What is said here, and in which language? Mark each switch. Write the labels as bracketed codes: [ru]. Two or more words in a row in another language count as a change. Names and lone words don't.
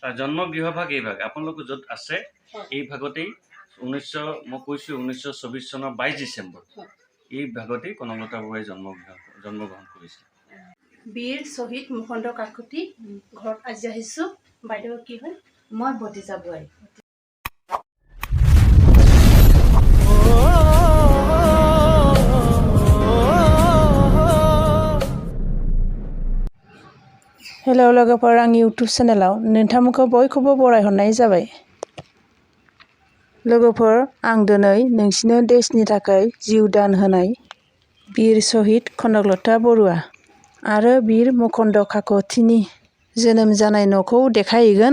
[as] জন্ম গৃহভাগ এই ভাগ আপোনালোক য'ত আছে এই ভাগতেই 1924 চনৰ 22 ডিচেম্বৰ এই ভাগতেই কনকলতা বৰুৱাই জন্মগ্ৰহণ কৰিছিল। বীৰ শ্বহীদ মুকুন্দ কাকতি ঘৰত আজি আহিছোঁ। বাইদেউ কি হয়? মই ভতিজা বোৱাৰী। [brx] हेलौ लोगोफोर, आंनि इउटुब चेनेलाव नोंथांमोनखौ बयखौबो बरायहरनाय जाबाय। लोगोफोर, आं दिनै नोंसिनो देशनि थाखाय जिउ दान होनाय बीर शहीद कनकलता बरुवा आरो बीर मुकुन्द काकतिनि जोनोम जानाय न'खौ देखायहैगोन।